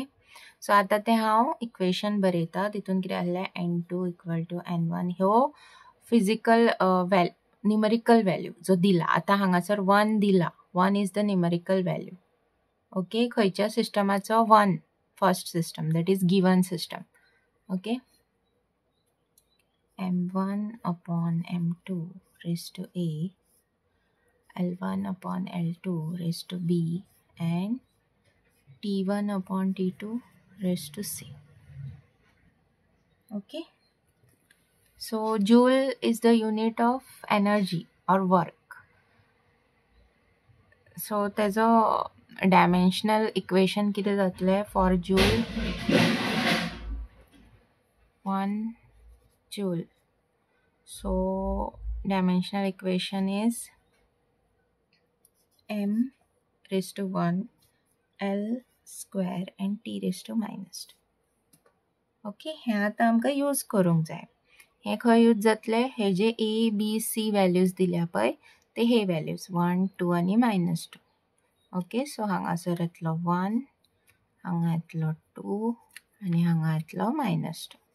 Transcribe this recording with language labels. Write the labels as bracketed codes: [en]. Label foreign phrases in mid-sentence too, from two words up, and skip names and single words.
[kok] सो आतां तें हांव इक्वेशन बरयता. तितून कितें आहलें n2 [en] equal to [kok] n1 ह्यो [en] physical numerical value [kok] जो दिला. आतां हांगासर 1 दिला. [en] 1 is the numerical value. ओके. [kok] खंयच्या सिस्टमाचो [en] 1 first system that is given system. ओके. m1 upon m2 raised to a, l1 upon l2 raised to b and t1 upon t2 raised to c. Okay. So joule is the unit of energy or work. [kok] So तेजो [en] dimensional equation [kok] कितें जातलें [en] for joule 1 joule. So dimensional equation is m raised to 1 l square and t raised to -2. ओके. [kok] हे आतां आमकां यूज करूंक जाय. हे खंय यूज जातले हे जे a b c व्हॅल्यूज दिल्या पळय ते हे व्हॅल्यूज 1 2 आनी -2. [en] ओके. [kok] सो हांगासर येतलो 1, हांगा येतलो 2 आनी हांगा येतलो -2.